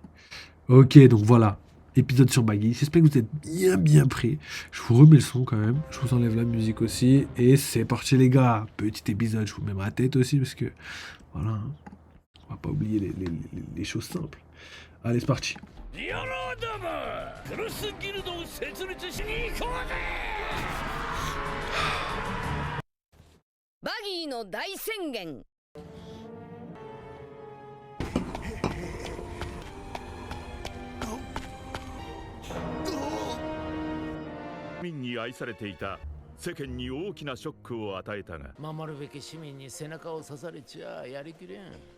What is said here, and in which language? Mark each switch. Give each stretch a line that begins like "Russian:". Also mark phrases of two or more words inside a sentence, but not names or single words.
French: Ok, donc voilà, épisode sur Baggy, j'espère que vous êtes bien prêts, je vous remets le son quand même, je vous enlève la musique aussi, et c'est parti les gars, petit épisode, je vous mets ma tête aussi, parce que, voilà, hein, on va pas oublier les choses simples. Allez, c'est parti. Baggy no Daisengen.
Japanese: 民に愛されていた世間に大きなショックを与えたが、守るべき市民に背中を刺されちゃやりきれん。